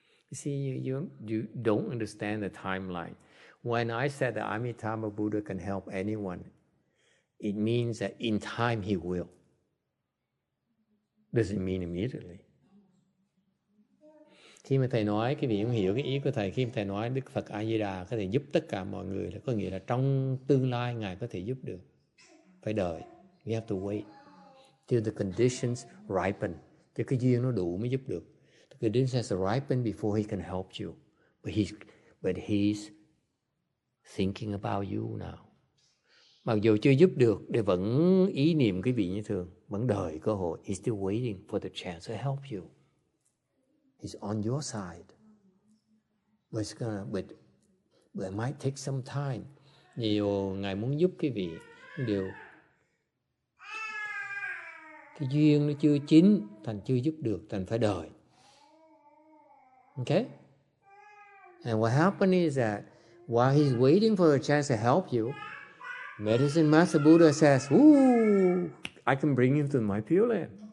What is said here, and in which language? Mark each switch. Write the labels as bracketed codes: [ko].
[en] You see, you don't understand the timeline. When I said that Amitabha Buddha can help anyone, it means that in time he will. Doesn't mean immediately. [vi] Khi mà thầy nói, quý vị không hiểu cái ý của thầy, khi mà thầy nói Đức Phật A Di Đà có thể giúp tất cả mọi người, là có nghĩa là trong tương lai ngài có thể giúp được. Phải đợi. [en] We have to wait till the conditions ripen. [vi] Cho cái duyên nó đủ mới giúp được. [en] The conditions has to ripen before he can help you. But he's thinking about you now. [vi] Mặc dù chưa giúp được, để vẫn ý niệm quý vị như thường, vẫn đợi cơ hội. [en] He's still waiting for the chance to help you. He's on your side. But it might take some time. [vi] Nhiều ngài muốn giúp quý vị, điều cái duyên nó chưa chín, thành chưa giúp được, thành phải đợi. [en] Okay? And what happened is that while he's waiting for a chance to help you, Medicine Master Buddha says, "Ooh, I can bring him to my Pure Land."